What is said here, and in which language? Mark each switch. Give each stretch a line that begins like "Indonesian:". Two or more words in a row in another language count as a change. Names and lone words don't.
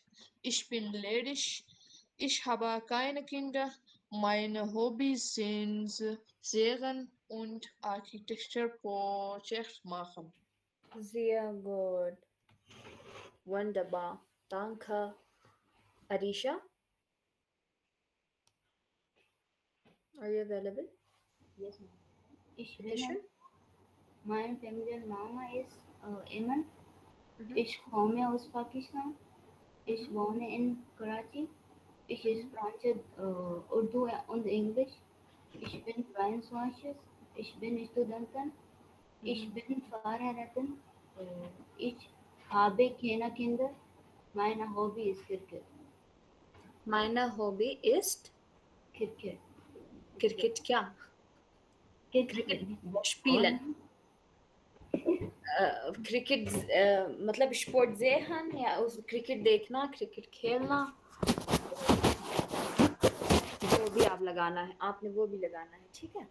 German: Ich bin ledig. Ich habe keine Kinder. Meine Hobbys sind Serien und
English: Architecture Project
German: machen. Sehr gut. Wunderbar. Danke.
English: Arisha, are you available? Yes, ma'am.
German: Ich Bitte bin, schön. mein Familienname ist Iman. Mhm. Ich komme aus Pakistan. Ich wohne in Karachi. Ich spreche Urdu und Englisch. Ich bin 22. Ich bin Studentin. Ich bin verheiratet. Ich habe keine Kinder. Meine Hobby ist Cricket. Meine Hobby ist Cricket. Cricket क्या? Cricket spielen.
Hindi: क्रिकेट मतलब स्पोर्ट ज़ेहन या उस क्रिकेट देखना, क्रिकेट खेलना, वो भी आप लगाना है, आपने वो भी लगाना है, ठीक है?